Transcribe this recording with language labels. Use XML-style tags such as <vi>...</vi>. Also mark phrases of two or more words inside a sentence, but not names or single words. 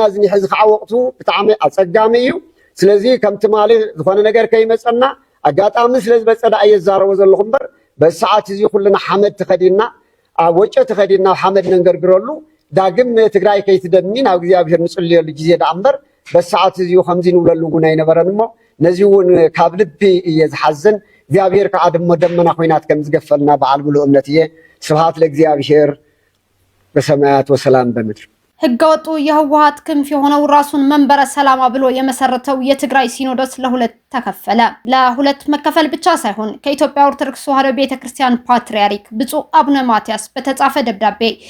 <ti>ዝኒሐ እዚ ከዓ ወቅቱ ብጣዕሚ ኣፀጋሚ እዩ ስለዚ ከምቲ ማሊ ዝኾነ ነገር ከይመፀና ኣጋጣሚ ስለዝበፀዳ እየዛረቦ ዘለኹ እምበር በሰዓት እዚ ኩልና ሓመድ ተኸዲና ኣብ ወጨ ተኸዲና ሓመድ ነንገርግረሉ ዳግም ትግራይ ከይትደሚ ናብ እግዚኣብሔር ንፅልየሉ ግዜ ዳ እምበር በሰዓት እዚ ከምዚ ንብለሉ እውን ኣይነበረን እሞ ነዚ እውን ካብ ልቢ እየ ዝሓዝን እግዚኣብሔር ከዓ ድሞ ደመና ኮይናት ከም ዝገፈልና በዓል ሙሉእ እምነት እየ</ti> <gez>ስብሃት ለእግዚአብሔር በሰማያት ወሰላም በምድር</gez> <am>ህገወጡ የህወሓት ክንፍ የሆነው ራሱን መንበረ ሰላማ ብሎ የመሰረተው የትግራይ ሲኖዶስ ለሁለት ተከፈለ። ለሁለት መከፈል ብቻ ሳይሆን ከኢትዮጵያ ኦርቶዶክስ ተዋሕዶ ቤተክርስቲያን ፓትርያርክ ብፁዕ አቡነ ማትያስ በተጻፈ ደብዳቤ</am>